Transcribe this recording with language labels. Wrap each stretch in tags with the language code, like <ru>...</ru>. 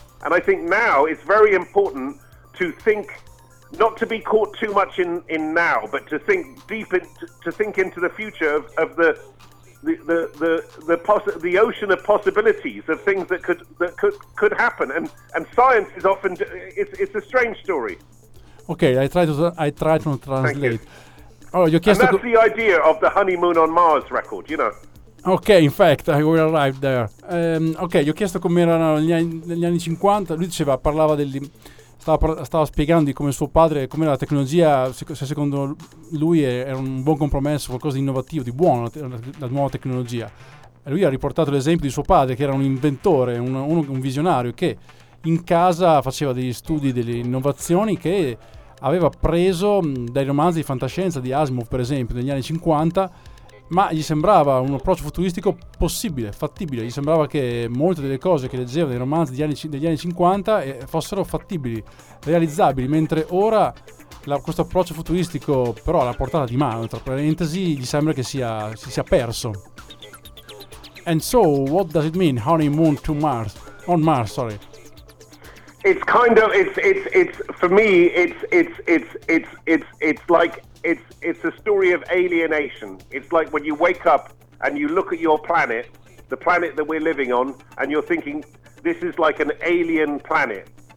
<en>And I think now it's very important to think, not to be caught too much in now, but to think deep into into the future of the ocean of possibilities of things that could happen, and science is often it's a strange story. Okay, I try to translate. Oh, you and that's the idea of the honeymoon on Mars record, you know. Okay, in fact, I will arrive there.</en> <it>Okay, gli ho chiesto come erano negli anni 50. Lui diceva, parlava del stava spiegando di come suo padre, come la tecnologia, se secondo lui era un buon compromesso, qualcosa di innovativo, di buono, la nuova tecnologia. E lui ha riportato l'esempio di suo padre, che era un inventore, un visionario, che in casa faceva degli studi, delle innovazioni, che aveva preso dai romanzi di fantascienza di Asimov, per esempio, negli anni 50, ma gli sembrava un approccio futuristico possibile, fattibile. Gli sembrava che molte delle cose che leggeva nei romanzi degli anni 50 fossero fattibili, realizzabili, mentre ora questo approccio futuristico, però alla portata di mano, tra parentesi, gli sembra che si sia perso.</it> <en>And so, what does it mean, honeymoon to Mars? On Mars, sorry. It's kind of it's for me it's like it's a story of alienation. It's like when you wake up and you look at your planet, the planet that we're living on, and you're thinking, this is like an alien planet.</en>